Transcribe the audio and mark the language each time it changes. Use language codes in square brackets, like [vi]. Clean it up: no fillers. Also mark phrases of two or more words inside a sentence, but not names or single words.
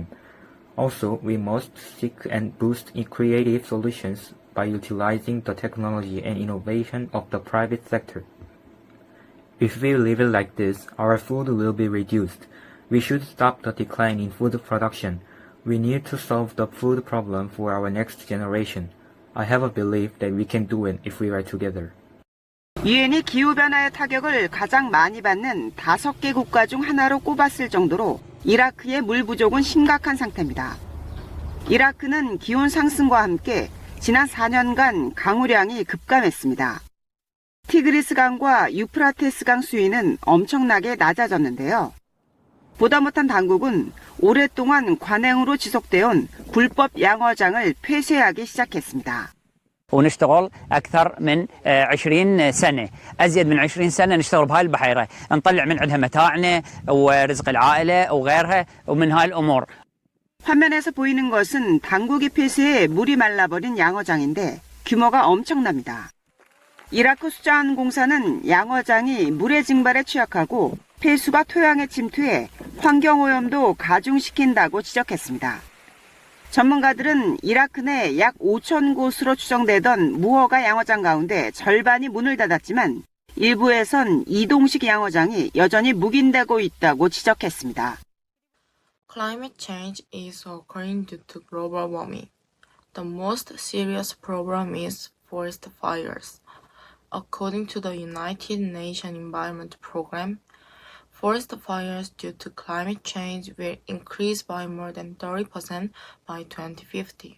[en] Also, we must seek and boost creative solutions by utilizing the technology and innovation of the private sector. If we leave it like this, our food will be reduced. We should stop the decline in food production. We need to solve the food problem for our next generation. I have a belief that we can do it if we are together. [ko] 유엔이 기후변화의 타격을 가장 많이 받는 5개 국가 중 하나로 꼽았을 정도로 이라크의 물 부족은 심각한 상태입니다. 이라크는 기온 상승과 함께 지난 4년간 강우량이 급감했습니다. 티그리스 강과 유프라테스 강 수위는 엄청나게 낮아졌는데요. 보다 못한 당국은 오랫동안 관행으로 지속되어온 불법 양어장을 폐쇄하기 시작했습니다. [ar] ونشتغل أكثر من 20 سنة أزيد من 20 سنة نشتغل بهاي البحيرة نطلع من عندها متاعنا ورزق العائلة وغيرها ومن هاي الأمور. [ko] 화면에서 보이는 것은 당국이 폐쇄해 물이 말라버린 양어장인데 규모가 엄청납니다. 이라크 수자원공사는 양어장이 물의 증발에 취약하고 폐수가 토양에 침투해 환경오염도 가중시킨다고 지적했습니다. 전문가들은 이라크 내 약 5천 곳으로 추정되던 무허가 양어장 가운데 절반이 문을 닫았지만 일부에선 이동식 양어장이 여전히 묵인되고 있다고 지적했습니다. [en] Climate change is occurring due to global warming. The most serious problem is forest fires. According to the United Nations Environment Program, forest fires due to climate change will increase by more than 30% by 2050.